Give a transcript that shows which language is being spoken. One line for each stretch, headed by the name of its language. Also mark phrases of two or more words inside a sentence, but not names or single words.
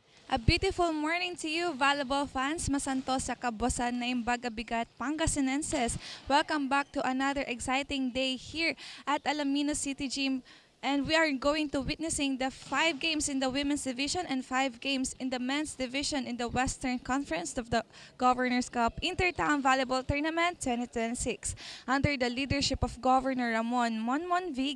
English: A beautiful morning to you, volleyball fans.
Pangasinan: Masanto sa kabosan na imbaga bigat Pangasinenses.
English: Welcome back to another exciting day here at Alaminos City Gym. And we are going to witnessing the 5 games in the women's division and 5 games in the men's division in the Western Conference of the Governor's Cup Intertown Volleyball Tournament 2026 under the leadership of Governor Ramon Monmon V.